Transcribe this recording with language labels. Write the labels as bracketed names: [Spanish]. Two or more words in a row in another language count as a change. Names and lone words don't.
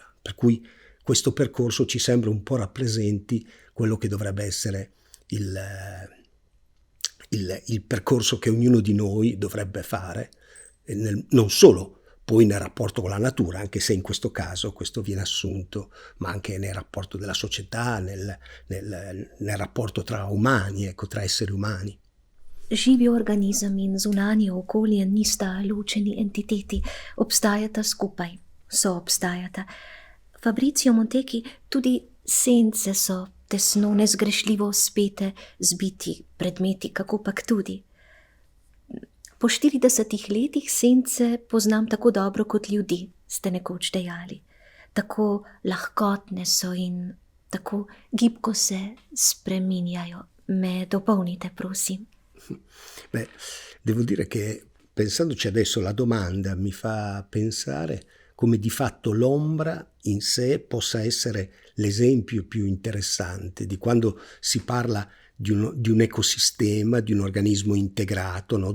[Italian] Per cui questo percorso ci sembra un po' rappresenti quello che dovrebbe essere il percorso che ognuno di noi dovrebbe fare, non solo poi nel rapporto con la natura, anche se in questo caso questo viene assunto, ma anche nel rapporto della società, nel rapporto tra umani, ecco, tra esseri umani. [Slovenian] Živi organizem in zunanje okolje nista ločeni entiteti, obstajata skupaj, soobstajata. Fabrizio Montecchi, tudi sence so tesno, nezgrešljivo spete z biti, predmeti, kakopak tudi. Po 40 letih sence poznam tako dobro kot ljudi, ste nekoč dejali. Tako lahkotne so in tako gibko se spreminjajo. Me dopolnite, prosim. [Italian] Beh, devo dire che pensandoci adesso la domanda mi fa pensare come di fatto l'ombra in sé possa essere l'esempio più interessante di quando si parla di un ecosistema, di un organismo integrato, no?